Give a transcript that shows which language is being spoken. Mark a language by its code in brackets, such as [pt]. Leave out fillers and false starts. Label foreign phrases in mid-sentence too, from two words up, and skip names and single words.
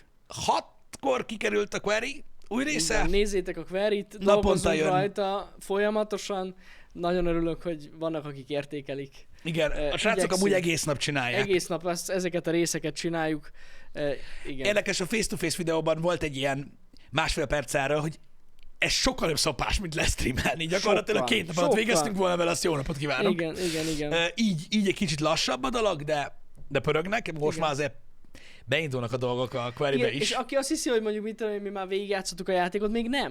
[hu] 6-kor kikerült a Query új része. Igen, nézzétek a Queryt, dolgozzunk rajta folyamatosan. Nagyon örülök, hogy vannak, akik értékelik. Igen, a srácok amúgy egész nap csinálják. Egész nap ezeket a részeket csináljuk. Igen. Érdekes, a face-to-face videóban volt egy ilyen 1,5 percára, hogy ez sokkal nem szopás, mint lesztreamelni. Gyakorlatilag 2 nap alatt végeztünk volna vele, azt jó napot kívánok. Igen. Így egy kicsit lassabb a dolog, de pörögnek. Most már azért beindulnak a dolgok a Querybe is. És aki azt hiszi, hogy mondjuk mi már végigjátszottuk a játékot, még nem.